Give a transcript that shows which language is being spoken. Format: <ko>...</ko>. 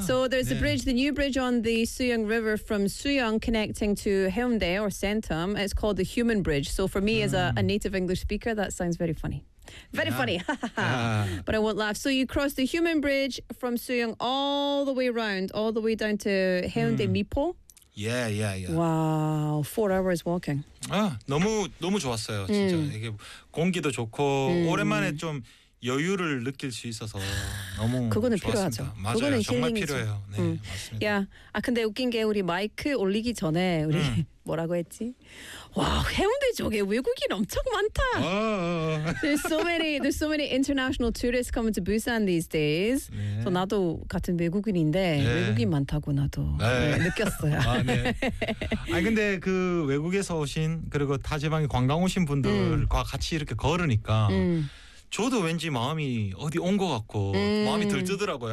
<en>So there's</en> <ko>네.</ko> <en>a bridge, the new bridge on the Suyong River from Suyong connecting to Haeundae or Centum. It's called the human bridge. So for me as a native English speaker, that sounds very funny. Very funny. But I won't laugh. So you cross the human bridge from Suyong all the way around, all the way down to Haeundae Mipo. Yeah, yeah, yeah. Wow, 4 hours walking.</en> <ko>아, 너무 너무 좋았어요. 진짜 이게 공기도 좋고 오랜만에 좀 여유를 느낄 수 있어서 너무 그거는 좋았습니다. 필요하죠. 맞아요. 그거는 정말 필요해요. 네, 맞습니다. 야, 아 근데 웃긴 게 우리 마이크 올리기 전에 우리 뭐라고 했지? 와, 해운대 쪽에 외국인 엄청 많다.</ko> <en>There's so many international tourists coming to Busan these days.</en> <ko>네.</ko> <en>So</en> <ko>나도 같은 외국인인데 네. 외국인 많다고 나도 네. 네, 느꼈어요. 아, 네. 아니 근데 그 외국에서 오신 그리고 타지방에 관광 오신 분들과 같이 이렇게 걸으니까 저도 왠지 마음이 어디 온 것 같고 마음이 들뜨더라고요.</ko>